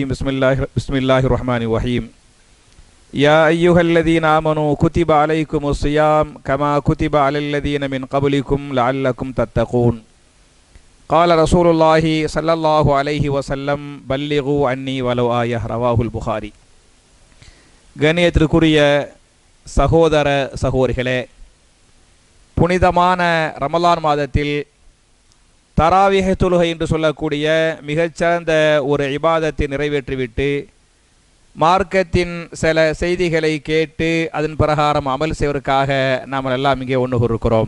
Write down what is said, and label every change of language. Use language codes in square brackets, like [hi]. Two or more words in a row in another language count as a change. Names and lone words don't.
[ar] بسم الله الرحمن الرحيم. يا أيها الذين آمنوا كتب عليكم الصيام كما كتب على الذين من قبلكم لعلكم تتقون. قال رسول الله صلى الله عليه وسلم بلغوا عني ولو آية. رواه البخاري. [ta] கண்ணியத்திற்குரிய சகோதர சகோதரிகளே, புனிதமான ரமலான் மாதத்தில் தராவிஹ் தொழுகை என்று சொல்லக்கூடிய மிகச்சிறந்த ஒரு இபாதத்தை நிறைவேற்றிவிட்டு மார்க்கத்தின் சில செய்திகளை கேட்டு அதன் பிரகாரம் அமல் செய்வதற்காக நாம் எல்லாம் இங்கே ஒன்று கூறுகிறோம்.